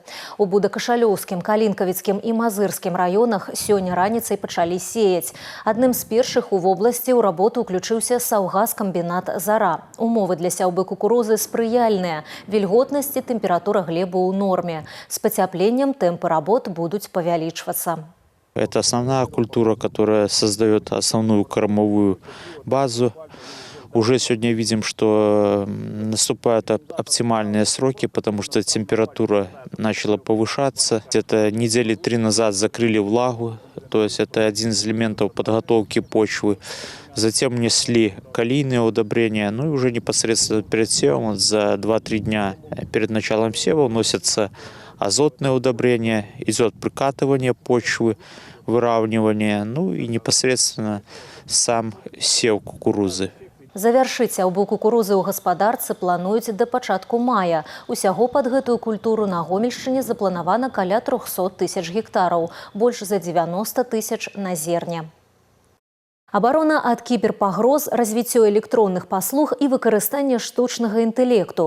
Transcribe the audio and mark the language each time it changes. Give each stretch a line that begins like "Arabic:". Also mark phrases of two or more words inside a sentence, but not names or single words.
Belarusian: У Будакашалёўскім, Калінкавіцкім і Мазырскім раёнах сёння раніцай пачалі сеяць. Адным з першых у вобласці ў работу ўключыўся саўгаскамбінат «Зара». Умовы для сяўбы кукурузы спрыяльныя. Вільготнасць і тэмпература глебы ў норме. З пацяпленнем тэмпы работ будуць павялічвацца.
Russian: Это основная культура, которая создает основную кормовую базу. Уже сегодня видим, что наступают оптимальные сроки, потому что температура начала повышаться. Это недели 3 назад закрыли влагу, то есть это один из элементов подготовки почвы. Затем внесли калийные удобрения, ну и уже непосредственно перед севом, за 2-3 дня перед началом сева вносятся азотные удобрения, идет прикатывание почвы, выравнивание, ну и непосредственно сам сев кукурузы.
Belarusian: Завяршыць сяўбу кукурузы ў гаспадарцы плануюць да пачатку мая. Усяго пад гэтую культуру на Гомельшчыне запланавана каля 300 тысяч гектараў, больш за 90 тысяч на зерне. Абарона ад кіберпагроз, развіццё электронных паслуг і выкарыстанне штучнага інтэлекту.